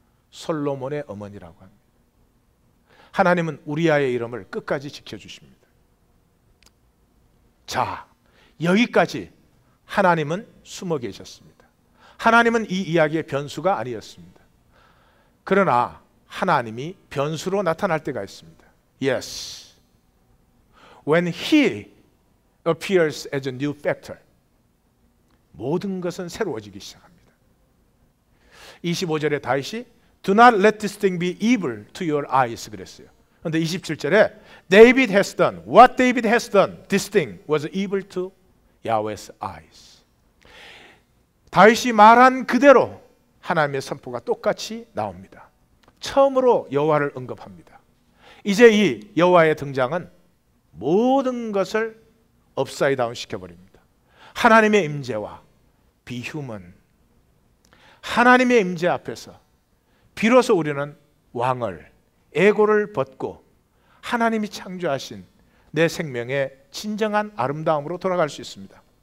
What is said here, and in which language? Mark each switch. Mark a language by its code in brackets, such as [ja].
[ko] 솔로몬의 어머니라고 합니다. 하나님은 우리아의 이름을 끝까지 지켜주십니다. 자, 여기까지 하나님은 숨어 계셨습니다. 하나님은 이 이야기의 변수가 아니었습니다. 그러나 하나님이 변수로 나타날 때가 있습니다. [en] Yes. When He appears as a new factor, [ko] 모든 것은 새로워지기 시작합니다. 25절에 다윗이 [en] Do not let this thing be evil to your eyes [ko] 그랬어요. 그런데 27절에 [en] David has done what David has done. This thing was evil to Yahweh's eyes. [ko] 다윗이 말한 그대로 하나님의 선포가 똑같이 나옵니다. 처음으로 여호와를 언급합니다. 이제 이 여호와의 등장은 모든 것을 업사이드 다운 시켜버립니다. 하나님의 임재와 비휴먼, 하나님의 임재 앞에서 비로소 우리는 왕을, 에고를 벗고 하나님이 창조하신 내 생명의 진정한 아름다움으로 돌아갈 수 있습니다.